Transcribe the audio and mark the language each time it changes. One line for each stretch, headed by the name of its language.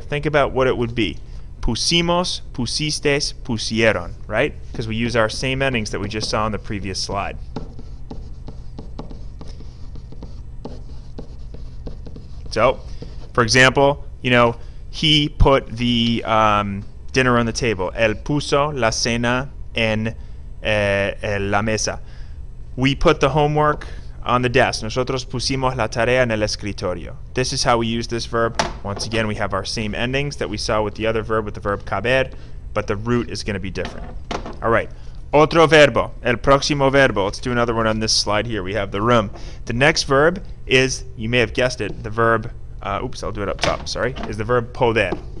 English: Think about what it would be. Pusimos, pusistes, pusieron, right? Because we use our same endings that we just saw on the previous slide. So, for example, he put the dinner on the table.
Spanish: Él puso la cena en la mesa.
English: We put the homework on the desk.
Spanish: Nosotros pusimos la tarea en el escritorio.
English: This is how we use this verb. Once again, we have our same endings that we saw with the other verb, with the verb caber, but the root is going to be different. All right.
Spanish: Otro verbo. El próximo verbo.
English: Let's do another one on this slide here. We have the room. The next verb is, you may have guessed it, the verb, oops, I'll do it up top, sorry, is the verb poder.